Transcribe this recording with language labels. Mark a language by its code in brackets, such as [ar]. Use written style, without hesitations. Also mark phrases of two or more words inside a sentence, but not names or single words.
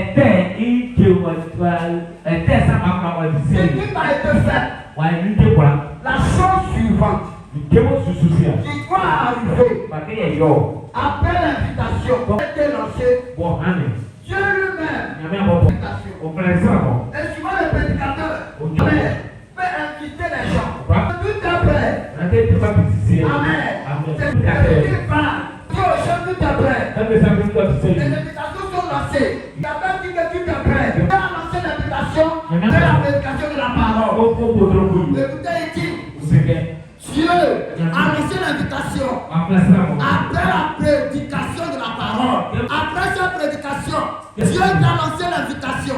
[fr] Ce qui m'a été fait, la chose suivante qui doit arriver après l'invitation qui a été lancée, Dieu lui-même, l'invitation. Et souvent le prédicateur peut inviter les gens. tout est prêt. [id] Nanti itu kan bisa. Amen. Amen. [fr] C'est [id] Tidak ada. [fr] ce pas. Dieu, tout est prêt. [id] Tapi sampai itu bisa. [fr] Les invitations sont lancées. Il a pas dit que tout est prêt. Il a lancé l'invitation de la prédication de la parole. Écoutez, il dit, Dieu a lancé l'invitation. Après la prédication de la parole, après sa prédication, Dieu t'a lancé l'invitation.